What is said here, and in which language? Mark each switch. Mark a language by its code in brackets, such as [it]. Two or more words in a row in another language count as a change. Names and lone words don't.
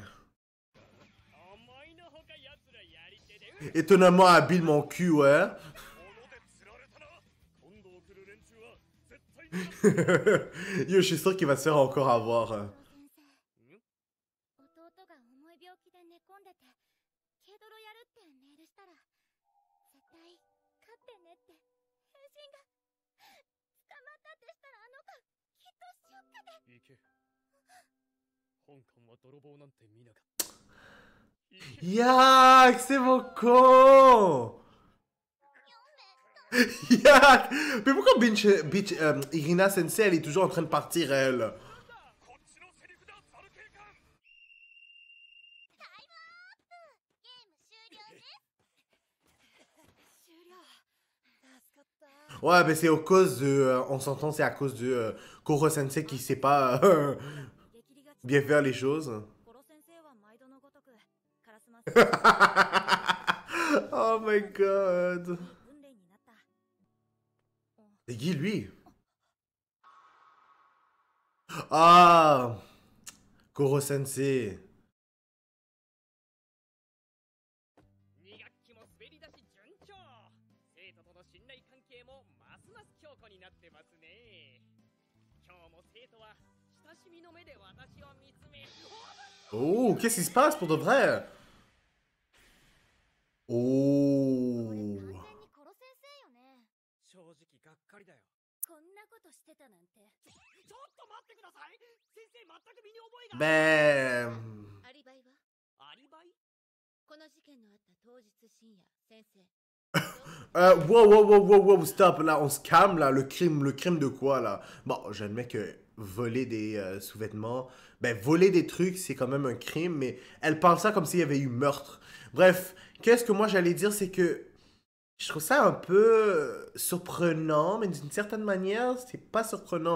[ja] 思いのほか奴らやり手で [fr] Étonnamment habile mon cul, ouais. [ja] 物で釣られたな。今度来る連中は絶対に [fr] Yo, je suis sûr qu'il va se faire encore avoir. [ja] 先生弟が重い病気で寝込んでて軽泥やるってメールしたら絶対勝ってねって返信が捕まったってしたらあの子きっとショックで行け。本館は泥棒なんて見なかった。 [fr] Yak, c'est mon con. Yak. Mais pourquoi Irina Sensei, elle est toujours en train de partir, elle? [ja] こっちのセリフだザル警官。タイムアップゲーム終了ね。終了。助かった。 [fr] Ouais, mais c'est à cause de... on s'entend, c'est à cause de Koro Sensei qui sait pas [ja] 激励が [fr] bien faire les choses. [ja] コロ先生は毎度のごとくカラスマ先生 [en] Oh my god. [ja] 訓練になった。 [fr] C'est qui, lui? Ah, Koro Sensei. [ja] 2学期も滑り出し順調。生徒との信頼関係もますます強固になってますね。今日も生徒は親しみの目で私を見つめ、 [fr] Oh, qu'est-ce qui se passe pour de vrai? Oh. [ja] 完全にコロ先生よね。正直がっかりだよ。こんなことしてたなんて。ちょっと待ってください。先生全く身に覚えが。 [fr] Ben... [ja] アリバイはアリバイ？この事件のあった当日深夜先生 [fr] Wow, stop, là, on se calme, là, le crime de quoi, là? Bon, j'admets que voler des sous-vêtements, ben, voler des trucs, c'est quand même un crime, mais elle parle ça comme s'il y avait eu meurtre. Bref, qu'est-ce que moi j'allais dire, c'est que je trouve ça un peu surprenant, mais d'une certaine manière, c'est pas surprenant.